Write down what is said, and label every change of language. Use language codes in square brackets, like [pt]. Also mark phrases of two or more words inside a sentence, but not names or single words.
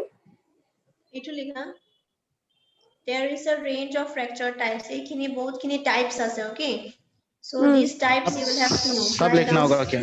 [as] এইটো লিখা [en] there is a range of fracture types [as] এইখিনি বহুতখিনি types আছে [en] okay so these types you will have to know [hi] सब लिखना होगा क्या?